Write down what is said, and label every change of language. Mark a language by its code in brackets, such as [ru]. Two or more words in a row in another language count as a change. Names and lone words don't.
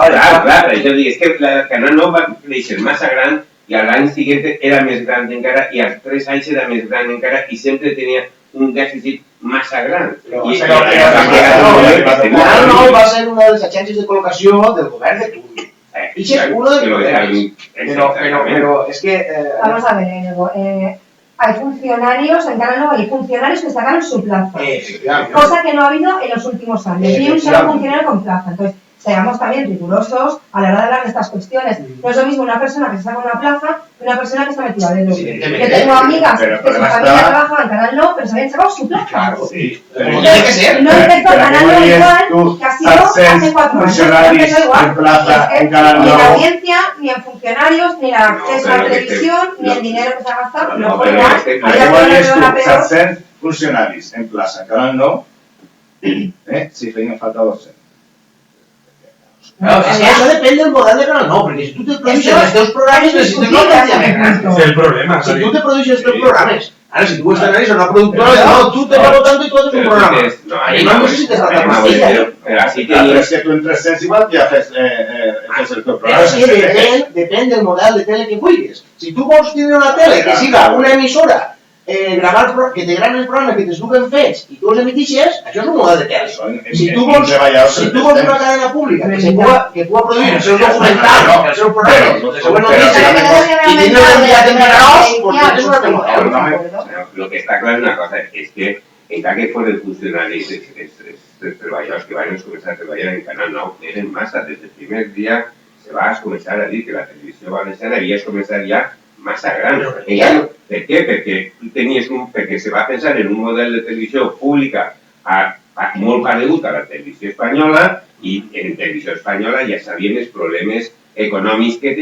[ca] Clar, això és que el Canal 9 va créixer massa gran i l'any següent era més gran encara i als 3 anys era més gran encara i sempre tenia un dèficit massa gran. Canal 9 va ser una de les agències de col·locació del govern de Tull. I és [es] uno de los problemas. Pero es que... Vamos a ver, hay funcionarios, en Canal 9 hay funcionarios que sacaron su plaza. Cosa que no ha habido en los últimos años. Ni un solo funcionario con plaza. Entonces, seamos también rigurosos a la hora de hablar de estas cuestiones. No es lo mismo una persona que se saca una plaza que una persona que está metida dentro. Yo tengo amigas que su familia trabaja en Canal 9, pero se habían sacado su plaza. Claro, sí. Como tiene que ser. No empezó Canal 9 igual, que ha sido hace 4 años. [ca] Funcionaris en plaza en Canal 9. [es] Ni la audiencia, ni en funcionarios, ni el acceso a la televisión, ni el dinero que se ha gastado. No fue igual. [ca] Igual és tu, 700 funcionaris en plaça en Canal 9, si feien falta 200. [es] Claro, es que eso depende del model de Canal 9, porque si tú te produces [ca] els teus programes necessites [es] una audiencia. [ca] És el problema. [es] Si tú te produces [ca] els teus programes, ara si tu estàs en una productora, no, [es] tú te pago tanto y tú haces un programa. Y no necesites tanta plantilla. [ca] Però és que tu en 300 igual ja fes el teu programa. Però és que depèn del model de tele que vulguis. Si tu vols tindre una tele que siga una emissora, que te graven els programes que t'esduguen fets i tu els emetixes, això és un model de tele. Si tu vols una cadena pública que pugui produir els seus documentals, els seus programes, les seues notícies, i tindre un enviat en Miradors, doncs és un altre model. [es] Lo que está claro es una cosa, es que [ca] encara que fueran funcionaris, els treballadors que van començar a treballar en Canal 9 eren massa. Des del primer dia se va començar a dir que la televisió valenciana havia començat ja massa gran. Per què? Perquè se va pensar en un model de televisió pública molt paregut a la televisió espanyola i en televisió espanyola ja sabien els problemes econòmics que